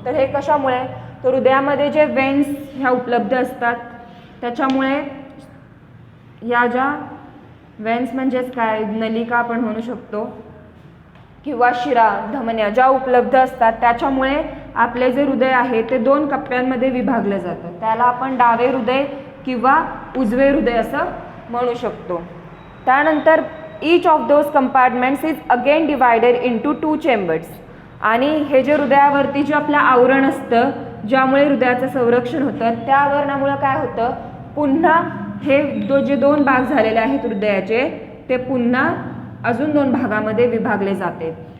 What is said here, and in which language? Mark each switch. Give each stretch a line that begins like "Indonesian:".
Marathi: तर हे कशामुळे तर हृदयामध्ये जे वेन्स ह्या उपलब्ध असतात त्याच्यामुळे या ज्या वेन्स म्हणजेच काय नलिका आपण म्हणू शकतो किंवा शिरा धमन्या ज्या उपलब्ध असतात त्याच्यामुळे आपले जे हृदय आहे ते दोन कप्प्यांमध्ये विभागलं जातं. त्याला आपण डावे हृदय किंवा उजवे हृदय असं म्हणू शकतो. त्यानंतर
English: each of those compartments is again divided into two chambers.
Marathi: आणि हे जे हृदयावरती जे आपलं आवरण असतं ज्यामुळे हृदयाचं संरक्षण होतं त्या आवरणामुळे काय होतं पुन्हा हे जे दोन भाग झालेले आहेत हृदयाचे ते पुन्हा अजून दोन भागामध्ये विभागले जाते.